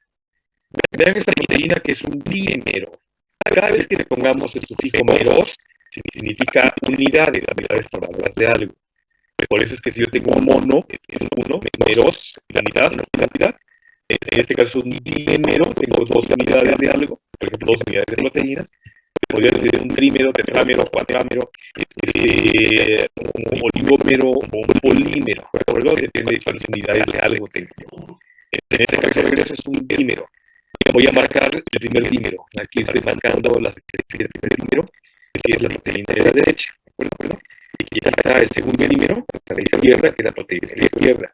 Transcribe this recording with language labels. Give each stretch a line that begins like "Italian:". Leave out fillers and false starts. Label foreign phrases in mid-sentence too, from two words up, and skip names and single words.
Spanish: Vean esta proteína que es un dímero. Cada vez que le pongamos el sufijo meros, significa unidades formadoras de algo. Por eso es que si yo tengo un mono, es uno, meros, la unidad. En este caso es un dímero, tengo dos unidades de algo, por ejemplo, dos unidades de proteínas. Podría tener un trímero, tetrámero, cuatrámero, un oligómero o un polímero, ¿de acuerdo? Depende de cuáles unidades de algo tengo. En este caso, regreso es un dímero. Voy a marcar el primer dímero. Aquí estoy marcando la secuencia del primer dímero, que es la proteína de la derecha, ¿de acuerdo? Y aquí está el segundo dímero, a la izquierda, que es la proteína de la izquierda.